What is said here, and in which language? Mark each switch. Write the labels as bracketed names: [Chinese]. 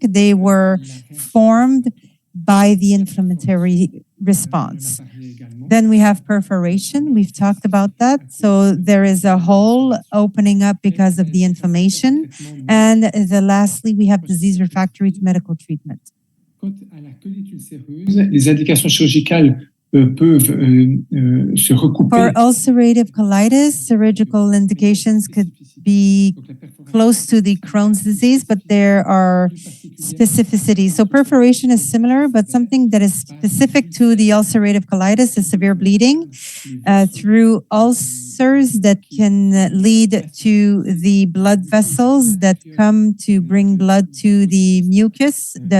[English] They were formed by the inflammatory response. Then we have perforation. We've talked about that. So there is a hole opening up because of the inflammation. And lastly, we have disease refractory to medical treatment. [French] Les indications chirurgicales peuvent se recouper. [English] For ulcerative colitis, surgical indications could be close to the Crohn's disease, but there are specificities. So perforation is similar, but something that is specific to the ulcerative colitis is severe bleeding through ulcers that can lead to the blood vessels that come to bring blood to the mucus.